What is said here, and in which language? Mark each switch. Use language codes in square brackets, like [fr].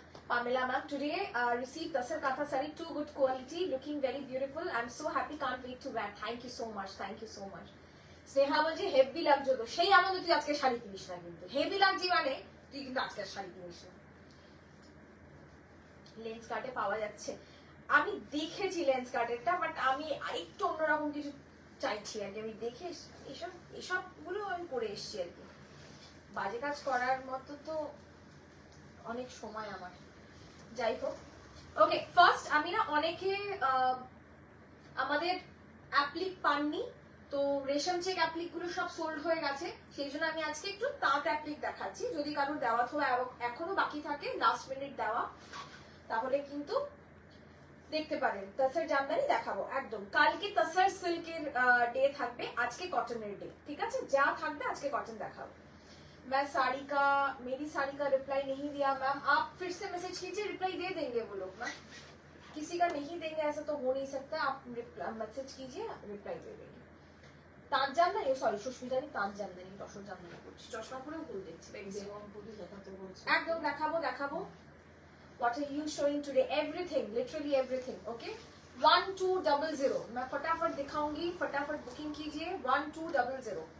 [en] Pamela ma'am, today received Tasar Katha sari, too good quality, looking very beautiful. I'm so happy, can't wait to wear. Thank you so much. [bn] Sneha বলছে heavy লাগছে, তো সেই আমাদের তুই আজকে শাড়ি কিনিস না, কিন্তু হেভি লাগছে মানে তুই কিন্তু আজকে শাড়ি কিনিস না। লেন্স কাটে পাওয়া যাচ্ছে, আমি দেখেছি লেন্স কাটেরটা, বাট আমি আরেকটু অন্যরকম কিছু চাইছি আর কি, আমি দেখে এসবগুলো আমি পরে এসছি আর কি। বাজে কাজ করার মতো তো অনেক সময় আমার, যাই হোক। ওকে, ফার্স্ট আমি না অনেকে আমাদের অ্যাপ্লিক পাননি, তো রেশম চেক অ্যাপ্লিক গুলো সব সোল্ড হয়ে গেছে, সেই জন্য আমি আজকে একটু তাঁত অ্যাপ্লিক দেখাচ্ছি। যদি কারোর দেওয়া তো এখনো বাকি থাকে, লাস্ট মিনিট দেওয়া, তাহলে কিন্তু দেখতে পারেন। তসর জামদানি দেখাবো একদম। কালকে তসর সিল্কের ডে থাকবে, আজকে কটনের ডে, ঠিক আছে? যা থাকবে আজকে কটন দেখাবো। [hi] मैं साड़ी का मेरी साड़ी का रिप्लाई नहीं दिया मैम, आप फिर से मैसेज कीजिए, रिप्लाई दे देंगे वो लोग मैम। किसी का नहीं देंगे ऐसा तो हो नहीं सकता, आप मैसेज कीजिए, रिप्लाई दे देंगे। [bn] তাঁত জামদানি, সরি সুস্মিতানি তাঁত জামদানি, তসর জামদানি করছি, চশমা পরেও ভুল দেখছি, একদম দেখাবো দেখাবো। [en] What are you showing today? Everything, literally everything, okay? [hi] 1200, मैं फटाफट दिखाऊंगी, फटाफट बुकिंग कीजिए 1200।